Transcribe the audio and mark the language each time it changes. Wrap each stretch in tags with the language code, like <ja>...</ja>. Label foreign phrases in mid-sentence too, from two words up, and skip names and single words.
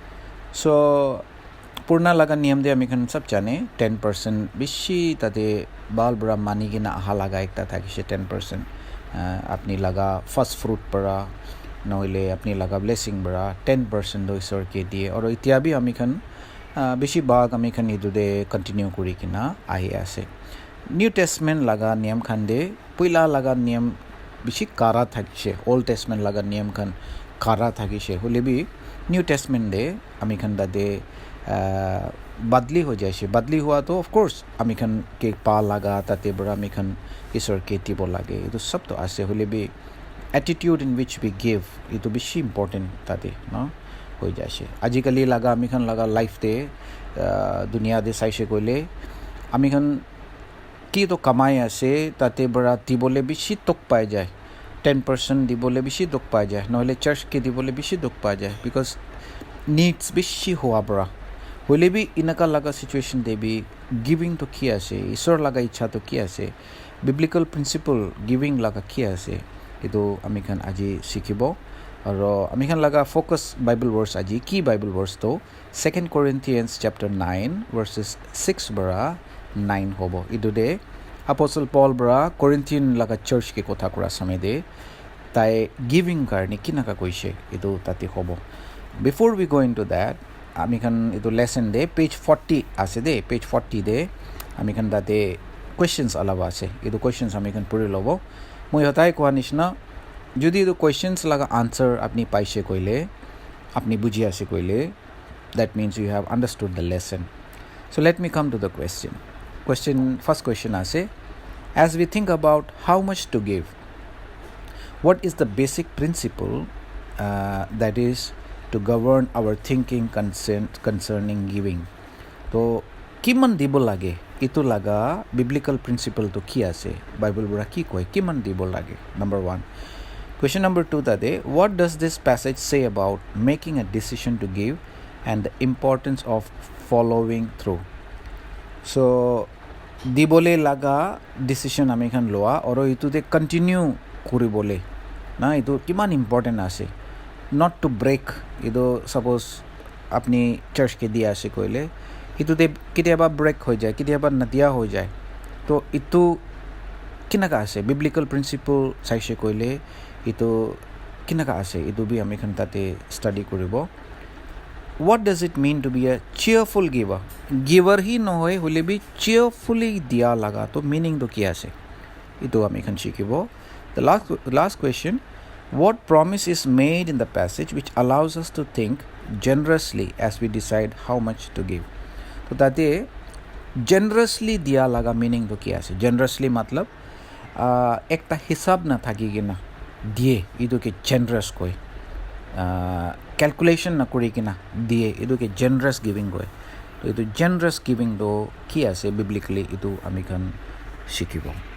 <nag>so purna laga niyam de amikhan sab jane 10% bishi tate bal bra mani gina aha laga ekta thakise 10% apni laga</nag> <en>first fruit</en> <nag>para noile apni laga blessing bra 10% do isor ke die oro itia bi amikhan bishi bag amikhan idu de continue kuri kina ahi ase new testament laga niyam khan de puila laga niyam bishi kara thakise old testament laga niyam khan kara thakise holebi new testament de amikhan da de badli ho jaise badli hua to</nag> <en>of course</en> <nag>amikhan ke pa laga tate bra amikhan isor ke tibo lage itu sab to ase holebi</nag> <en>attitude in which we give</en> <nag>itu bishi important tate no hoi jaise ajikali laga amikhan laga life de dunia de saise koile amikhan ki to kamai ase tate bra tibole bishi tok pai jay 10% dibole bishi tok pai jay noile church ke dibole bishi tok pai jay</nag> <en>because needs</en> <nag>bishi hua bra holebi inaka laga situation de bi giving to ki ase isor laga ichha to ki ase</nag> <en>biblical principle giving</en> <nag>laga ki ase itu amikhan aji sikibo aro amikhan laga focus</nag> <en>bible verse</en> <nag>aji ki</nag> <en>bible verse</en> <nag>to 2 Corinthians chapter 9 verses 6 bara 9 hobo idu de apostle Paul bra Corinthian laga church ke kotha kura samay de tai giving karni kinaka koise idu tati hobo</nag> <en>before we go into that</en> <nag>amikhan itu lesson de page 40 ase de page 40 de amikhan date questions alaba ase itu questions amikhan puri lobo moi hotai ko anishna jodi itu questions laga answer apni paise koile apni buji ase koile</nag> <en>that means you have understood the lesson so let me come to the first question ase as we think about how much to give what is the basic principle that is to govern our thinking concerning giving</en> <nag>to kiman dibo lage itu laga biblical principle to ki ase bible bura ki koi kiman dibo lage</nag> <en>number 1 question number 2 tade what does this passage say about making a decision to give and the importance of following through.</en> <nag>So dibole laga decision ami khan loa aro itu de continue kuribole na itu kiman important ase</nag> <en>not to break</en> <nag>ido suppose apni church ke dia ase koile itu de kitiaba break hoi jay kitiaba nadia hoi jay to itu kinaka ase biblical principle saise koile itu kinaka ase itu bi ami khan tate study koribo.</nag> <en>What does it mean to be a cheerful giver?</en> <nag>Giver hi nohoy hole bi cheerfully dia laga to meaning to ki ase itu ami khan shikibo.</nag> <en>The last question, what promise is made in the passage which allows us to think generously as we decide how much to give?</en> <nag>So tate generously dia laga meaning to ki ase generously matlab ekta hisab na thaki kina die idu ke generous koi calculation na kuri kina die idu ke</nag> <en>generous giving</en> <nag>koi to itu</nag> <en>generous giving</en> <nag>do ki ase biblically itu ami khan shikibo.</nag>